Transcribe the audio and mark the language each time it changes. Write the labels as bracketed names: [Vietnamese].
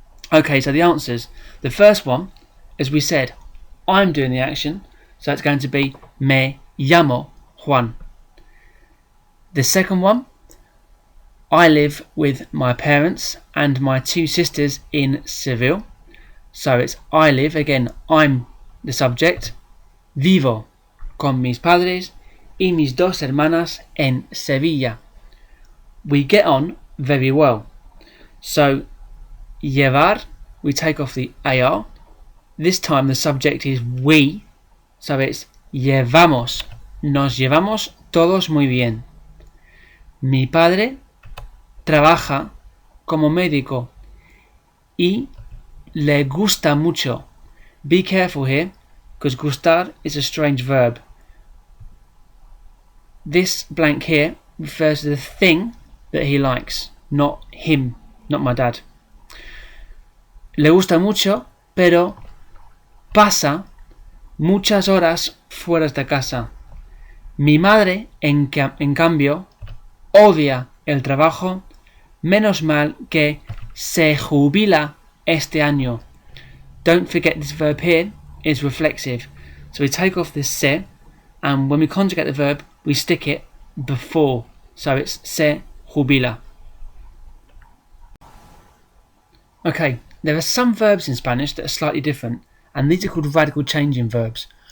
[English] Okay, so the answers. The first one, as we said, I'm doing the action, so it's going to be [Spanish] me llamo Juan. [English] The second one, I live with my parents and my two sisters in Seville. So it's I live, again, I'm the subject. [Spanish] Vivo con mis padres y mis dos hermanas en Sevilla. [English] We get on very well. So llevar, we take off the AR. This time the subject is we. So it's llevamos. [Spanish] Nos llevamos todos muy bien. Mi padre trabaja como médico y le gusta mucho. [English] Be careful here, because gustar is a strange verb. This blank here refers to the thing that he likes, not him, not my dad. [Spanish] Le gusta mucho, pero pasa muchas horas fuera de casa. Mi madre, en cambio, odia el trabajo, menos mal que se jubila este año. [English] Don't forget this verb here is reflexive. So we take off this se, and when we conjugate the verb, we stick it before. So it's se jubila. Okay, there are some verbs in Spanish that are slightly different, and these are called radical changing verbs.